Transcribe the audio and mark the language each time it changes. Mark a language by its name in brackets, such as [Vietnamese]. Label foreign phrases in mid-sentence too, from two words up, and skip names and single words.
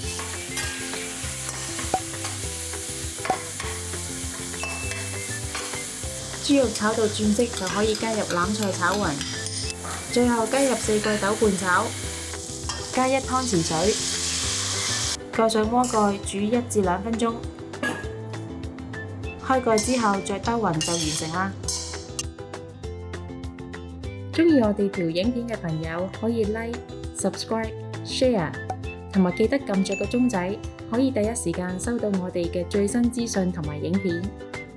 [Cantonese] 豬肉炒到轉色就可以加入欖菜炒勻，最後加入四季豆拌炒，加1湯匙水，蓋上鍋蓋煮1至2分鐘。開蓋之後再兜勻就完成啦。鍾意我哋條影片嘅朋友可以 [English] like、subscribe、share， [Cantonese] 同埋記得撳着個鐘仔，可以第一時間收到我哋嘅最新資訊同埋影片。